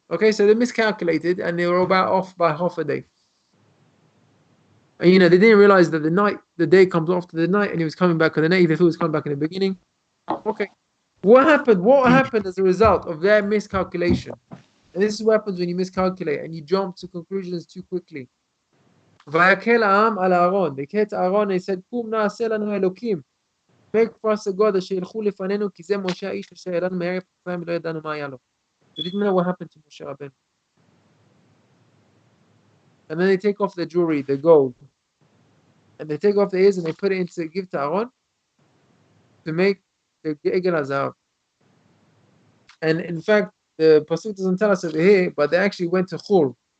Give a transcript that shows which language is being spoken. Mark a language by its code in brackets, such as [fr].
[en] Okay, so they miscalculated and they were about off by half a day. And they didn't realize that the day comes after the night, and he was coming back on the night. They thought he was coming back in the beginning. Okay. What happened? What happened as a result of their miscalculation? And this is what happens when you miscalculate and you jump to conclusions too quickly. [he] Vayakel ha'am al Aaron. [en] They came to Aaron and they said, [he] Kum na'aseh lanu Elokim. [en] Make for us a God [he] asher ילכו לפנינו, כי זה משה האיש אשר ידענו מארץ מצרים ולא ידענו מה היה לו. [en] They didn't know what happened to Moshe Rabbeinu. And then they take off the jewelry, the gold. And they take off the ears and they put it into give to Aaron to make the Egel HaZahav. And in fact, the Pasuk doesn't tell us over here, but they actually went to Hur.